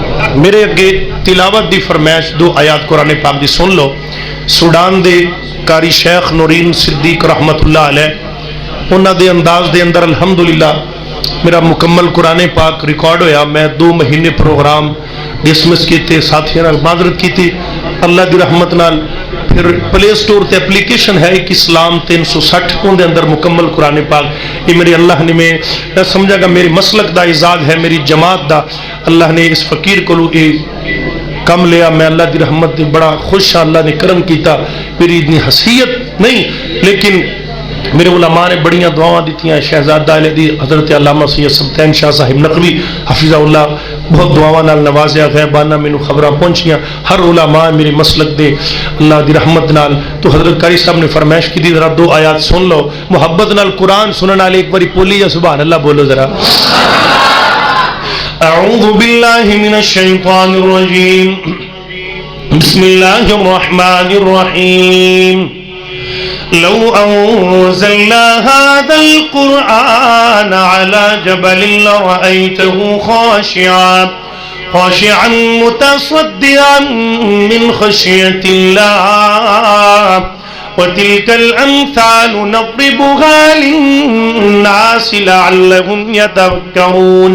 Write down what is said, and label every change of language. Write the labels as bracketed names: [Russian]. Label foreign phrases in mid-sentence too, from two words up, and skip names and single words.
[Punjabi] میرے اگے تلاوت دی فرمائش 2 آیات قرآن پاک دی سن لو. سوڈان دے قاری شیخ نورین صدیق [Arabic] رحمت اللہ علیہ [Punjabi] انہاں دے انداز دے اندر الحمدللہ میرا مکمل قرآن پاک ریکارڈ ہویا. میں 2 مہینے [English] programs dismissed [Punjabi] کیتے, ساتھیاں نال معذرت کیتی اللہ دی رحمت نال. پھر پلے سٹور تے اپلیکیشن ہے ایک اسلام 360 ان دے اندر مکمل قرآن پاک. یہ میرے اللہ نے میں سمجھا گا میرے مسلک دا اعزاز ہے, میری جماعت دا. اللہ نے اس فقیر کو کم لیا. میں اللہ دی رحمت دے بڑا خوش ہاں, اللہ نے کرم کیتا. میری اتنی حیثیت نہیں لیکن میرے علماء نے بڑیاں دعاواں دیتیاں. شہزادہ علی حضرت علامہ سید سبتین شاہ صاحب نقوی [Arabic] حفظہ اللہ [Punjabi] بہت دعاواں نال نوازیا. غیبانہ مینوں خبراں پہنچیاں ہر علماء میرے مسلک دے اللہ دی رحمت نال. تو حضرت قاری صاحب نے فرمائش کی دی, ذرا 2 آیات سن لو. محبت نال قرآن سنن والے ایک باری بولی [Arabic] یا سبحان اللہ [Punjabi] بولو ذرا. [Arabic] اعوذ باللہ من الشیطان الرجیم بسم اللہ الرحمن الرحیم. لو أنزلنا هذا القرآن على جبل لرأيته خاشعا متصدعا من خشية الله وتلك الأمثال نضربها للناس لعلهم يتفكرون.